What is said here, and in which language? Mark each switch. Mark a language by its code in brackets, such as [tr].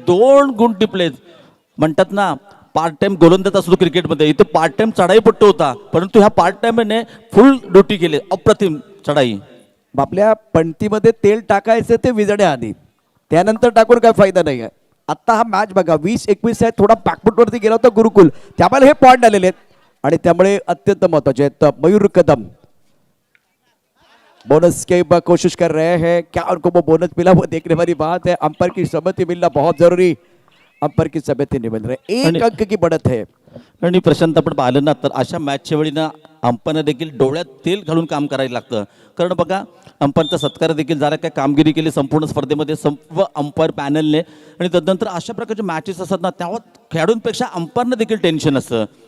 [mr] 2 गुण टिपलेत. म्हणतात ना पार्ट टाइम गोलंदाज असतो क्रिकेटमध्ये, इथे पार्ट टाइम चढाईपट्टू होता परंतु ह्या पार्ट टाइमने फुल ड्युटी केली. अप्रतिम चढाई. आपल्या पणतीमध्ये तेल टाकायचं ते विजण्या आधी, त्यानंतर टाकून काय फायदा नाही आहे. आता हा मॅच बघा 20-21 आहे, थोडा बॅकफुटवरती गेला होता गुरुकुल, त्यामुळे हे पॉइंट आलेले आहेत आणि त्यामुळे अत्यंत महत्वाचे आहेत. [hi] मयूर कदम बोनस की कोशिश कर रहे हैं. क्या उनको वो बोनस मिला वो देखने वाली बात है. अंपायर की सहमति मिलना बहुत जरूरी. अंपायर की सहमति नहीं मिल रही. 1 अंक की बढ़त है. [mr] आणि प्रशांत आपण पाहिलं ना तर अशा मॅचच्या वेळी ना अंपायरने देखील डोळ्यात तेल घालून काम करायला लागतं. कारण बघा अंपायरचा सत्कार देखील झाला, काय कामगिरी केली संपूर्ण स्पर्धेमध्ये सर्व अंपायर पॅनलने. आणि तदनंतर अशा प्रकारचे मॅचेस असतात ना तेव्हा खेळाडूंपेक्षा अंपायरनं देखील टेन्शन असतं.